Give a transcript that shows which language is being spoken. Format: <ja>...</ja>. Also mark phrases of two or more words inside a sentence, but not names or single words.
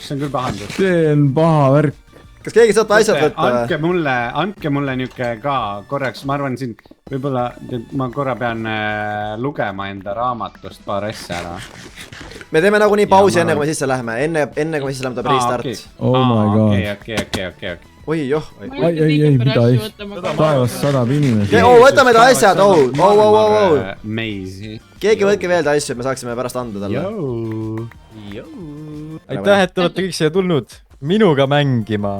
<et>See on paha värk. Kas keegi saate asjad võtta? Andke mulle niuke ka korraks, ma arvan siin, võib-olla ma korra pean lugema enda raamatust paar asja ära. Me teeme nagu nii pausi enne, kui me sisse lähme. Enne, kui me sisse lähme, ta restart.</et> <en>Oh my god.</en> <et>Okei. Oi, joh. Ei, mida ei. Taevas 100 inimesi. Võtame ta asjad, Meisi. Keegi võtke veel ta asju, et me saaksime pärast anda talle. Aitäh, et olete kõik siia tulnud. Minuga mängima.</et>